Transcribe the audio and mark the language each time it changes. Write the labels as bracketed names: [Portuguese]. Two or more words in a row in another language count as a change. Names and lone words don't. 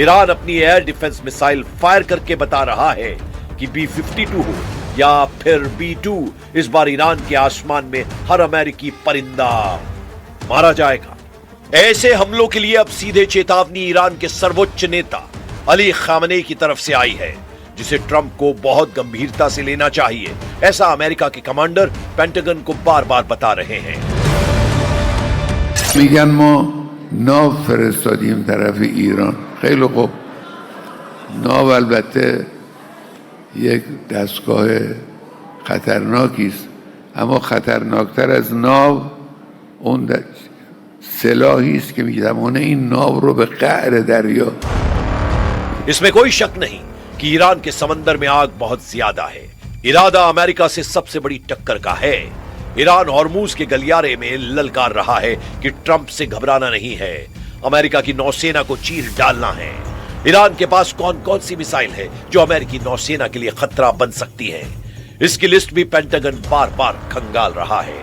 [Hindi] ईरान अपनी [English] air defense missile fire [Hindi] करके बता रहा है कि B-52 हो या फिर B-2, इस बार ईरान के आसमान में हर अमेरिकी परिंदा मारा जाएगा। ऐसे हमलों के लिए अब सीधे चेतावनी ईरान के सर्वोच्च नेता अली खामनेई की तरफ से आई है, जिसे ट्रंप को बहुत गंभीरता से लेना चाहिए, ऐसा अमेरिका के कमांडर पेंटागन को बार बार बता रहे हैं। [Persian] میگن ما ناو فرستادیم طرف ایران. خیلی خوب، ناو البته یک دستگاه خطرناکی است، اما خطرناکتر از ناو اون سلاحی است که می‌تواند این ناو رو به قعر دریا. [Hindi] इसमें कोई शक नहीं, कि ईरान के समंदर में आग बहुत ज्यादा है। इरादा अमेरिका से सबसे बड़ी टक्कर का है। ईरान हॉर्मूज के गलियारे में ललकार रहा है कि ट्रंप से घबराना नहीं है, अमेरिका की नौसेना को चीर डालना है। ईरान के पास कौन कौन सी मिसाइल है जो अमेरिकी नौसेना के लिए खतरा बन सकती है, इसकी लिस्ट भी पेंटागन बार बार खंगाल रहा है।